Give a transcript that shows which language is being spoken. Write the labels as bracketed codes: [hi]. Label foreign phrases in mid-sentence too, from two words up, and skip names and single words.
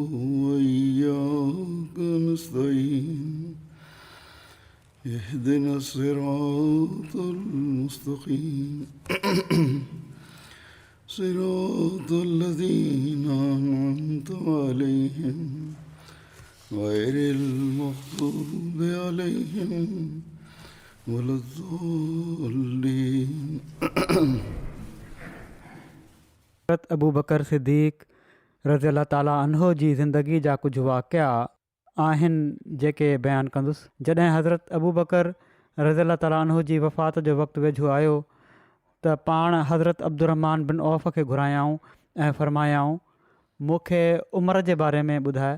[ar] وإياك نستعين اهدنا الصراط المستقيم صراط الذين أنعمت عليهم غير المغضوب عليهم ولا الضالين [sd] हज़रत अबू बकर सिद्दीक़ [ar] رضي الله تعالى عنه [sd] जी ज़िंदगी जा कुझु वाक़िया आहिनि जेके बयानु कंदुसि। जॾहिं हज़रत अबू बकर [ar] رضي الله تعالى عنه [sd] जी वफ़ात जो वक़्तु वेझो आयो त पाण हज़रत अब्दुर्रहमान बिन औफ़ खे घुरायाऊं ऐं फ़रमायाऊं मूंखे उमिरि जे बारे में ॿुधाए।